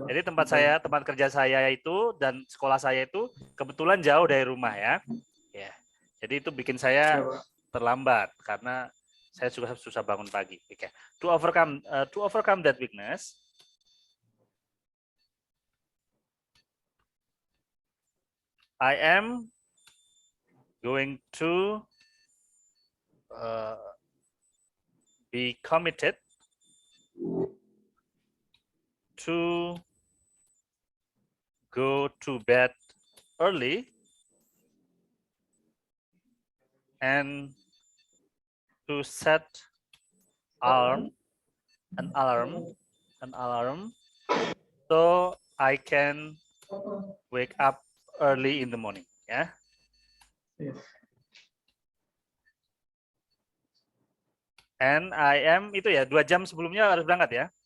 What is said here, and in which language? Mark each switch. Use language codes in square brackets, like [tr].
[id] jadi tempat kerja saya itu dan sekolah saya itu kebetulan jauh dari rumah ya. Ya. Jadi itu bikin saya terlambat karena saya juga susah bangun pagi. Oke. [en] To overcome that weakness, I am going to be committed to go to bed early and to set an alarm so I can wake up early in the morning ya. Yes. And I am [id] itu ya 2 jam sebelumnya harus berangkat ya.